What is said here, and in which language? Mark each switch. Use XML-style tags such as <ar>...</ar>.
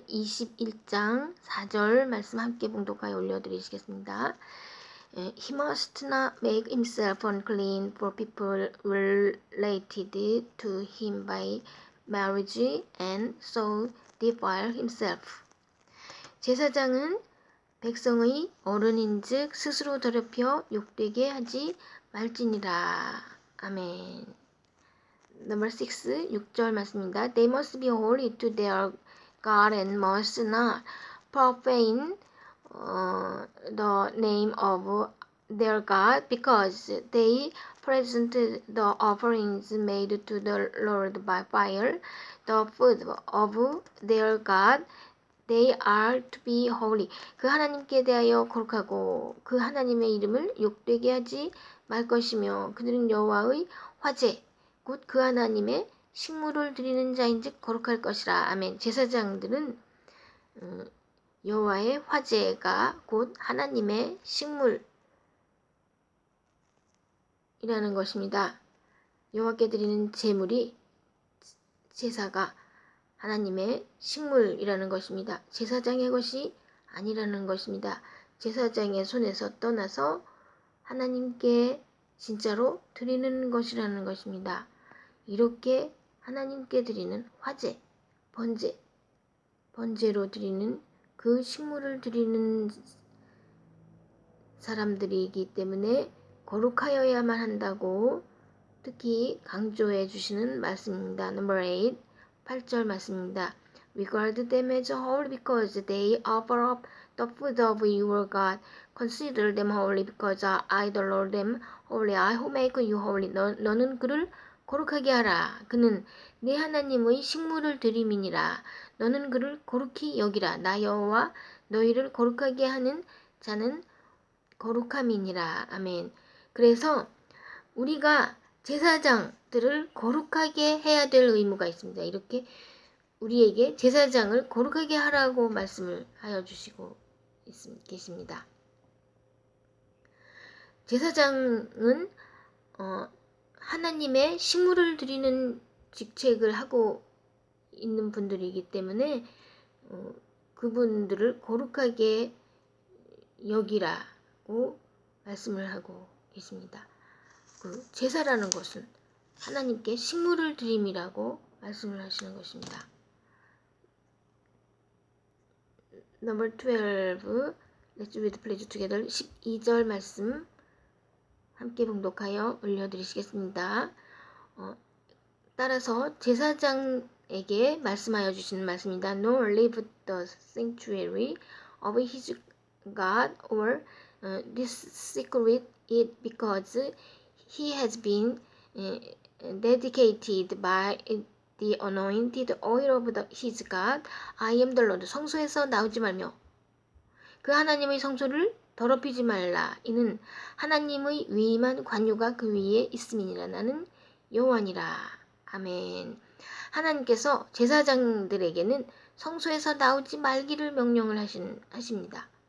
<ko>21장 4절 말씀 함께 봉독하여 올려드리시겠습니다.</ko> <en>He must not make himself unclean for people related to him by marriage and so defile himself.</en> <ko>제사장은 백성의 어른인즉 스스로 더럽혀 욕되게 하지 말지니라. 아멘. Number 6, 6절 말씀입니다.</ko> <en>They must be holy to their God and must not profane the name of their God, because they present the offerings made to the Lord by fire, the food of their God. They are to be holy.</en> <ko>그 하나님께 대하여 거룩하고 그 하나님의 이름을 욕되게 하지 말 것이며 그들은 여호와의 화제 곧 그 하나님의 식물을 드리는 자인즉 거룩할 것이라. 아멘. 제사장들은 여호와의 화제가 곧 하나님의 식물이라는 것입니다. 여호와께 드리는 제물이 제사가 하나님의 식물이라는 것입니다. 제사장의 것이 아니라는 것입니다. 제사장의 손에서 떠나서 하나님께 진짜로 드리는 것이라는 것입니다. 이렇게 하나님께 드리는 화제, 번제로 드리는 그 식물을 드리는 사람들이기 때문에 거룩하여야만 한다고 특히 강조해 주시는 말씀입니다. Number 8, 8절 말씀입니다.</ko> <en>Regard them as holy because they offer up the food of your God. Consider them holy because I, the Lord, am holy. I who make you holy.</en> <ko>너는 그를 거룩하게 하라. 그는 네 하나님의 식물을 드림이니라. 너는 그를 거룩히 여기라. 나 여호와 너희를 거룩하게 하는 자는 거룩함이니라. 아멘. 그래서 우리가 제사장들을 거룩하게 해야 될 의무가 있습니다. 이렇게 우리에게 제사장을 거룩하게 하라고 말씀을 하여 주시고 계십니다. 제사장은 하나님의 식물을 드리는 직책을 하고 있는 분들이기 때문에 그분들을 거룩하게 여기라고 말씀을 하고 계십니다. 그 제사라는 것은 하나님께 식물을 드림이라고 말씀을 하시는 것입니다.</ko> <en>Number 12, Let's read please together.</en> <ko>12절 말씀 함께 봉독하여 올려드리시겠습니다. 따라서 제사장에게 말씀하여 주시는 말씀입니다.</ko> <en>Nor leave the sanctuary of his God or desecrate it because he has been dedicated by the anointed oil of his God. I am the Lord.</en> <ko>성소에서 나오지 말며 그 하나님의 성소를 더럽히지 말라. 이는 하나님의 위임한 관유가 그 위에 있음이니라. 나는 여호와니라. 아멘. 하나님께서 제사장들에게는 성소에서 나오지 말기를 명령을 하십니다.</ko>